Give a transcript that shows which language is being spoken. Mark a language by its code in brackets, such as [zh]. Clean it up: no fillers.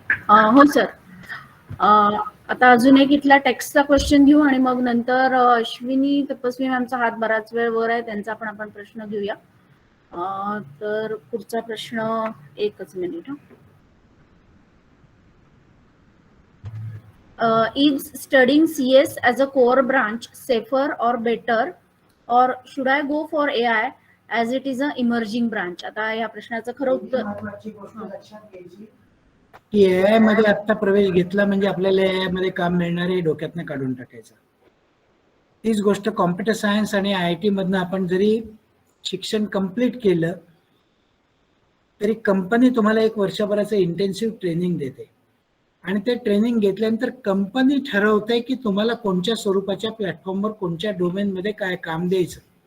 [mr] हो सर. आता अजून एक इथला टेक्स्टचा क्वेश्चन घेऊ आणि मग नंतर अश्विनी तपस्वी मॅमचा हात बराच वेळ वर आहे, त्यांचा आपण प्रश्न घेऊया. तर पुढचा प्रश्न, एकच minute. [en] Is studying CS as a core branch safer or better, or should I go for AI as it is a emerging branch? [mr] आता या प्रश्नाचं खरं उत्तर की AI मध्ये आता प्रवेश घेतला म्हणजे आपल्याला AI मध्ये काम मिळणार आहे डोक्यातनं काढून टाकायचं. तीच गोष्ट कॉम्प्युटर सायन्स आणि IIT मधनं आपण जरी शिक्षण कंप्लीट केलं तरी कंपनी तुम्हाला 1 वर्षभराचं इंटेन्सिव्ह ट्रेनिंग देते आणि ते ट्रेनिंग घेतल्यानंतर कंपनी ठरवते की तुम्हाला कोणत्या स्वरूपाच्या प्लॅटफॉर्मवर कोणत्या डोमेनमध्ये काय काम द्यायचं.